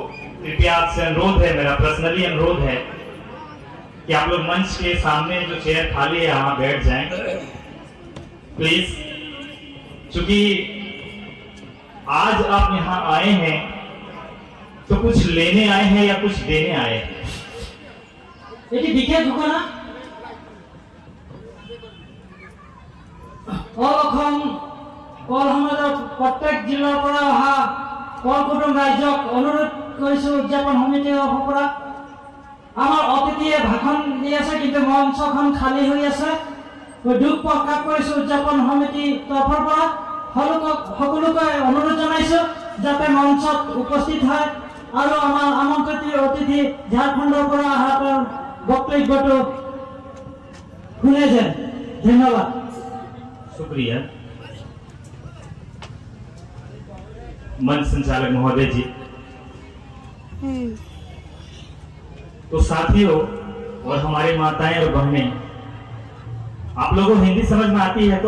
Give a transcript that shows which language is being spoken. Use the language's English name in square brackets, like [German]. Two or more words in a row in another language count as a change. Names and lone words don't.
[Hindi] तो कृपया आपसे अनुरोध है, मेरा पर्सनली अनुरोध है कि आप लोग मंच के सामने जो चेयर खाली है वहां बैठ जाएं प्लीज। क्योंकि आज आप यहाँ आए हैं तो कुछ लेने आए हैं या कुछ देने आए हैं? [Assamese] এটি বিশেষ ঘোষণা অসম কল সমাজৰ প্ৰত্যেক জিলাৰ পৰা অহা কল কুটুম ৰাইজক অনুৰোধ কৰিছো উদযাপন সমিতিৰ পৰা আমাৰ অতিথিয়ে ভাষণ দি আছে কিন্তু মঞ্চখন খালী হৈ আছে। মই দুখ প্ৰকাশ কৰিছো উদযাপন সমিতিৰ তৰফৰ পৰা সকলোকে অনুৰোধ জনাইছো যাতে মঞ্চত উপস্থিত হয় আৰু আমাৰ আমন্ত্ৰিত অতিথি ঝাৰখণ্ডৰ পৰা অহা বক্তব্যটো শুনে যেন। ধন্যবাদ। [Hindi] शुक्रिया मंच संचालक महोदय जी। तो साथियों और हमारी माताएं और बहनें, आप लोगों को हिंदी समझ में आती है?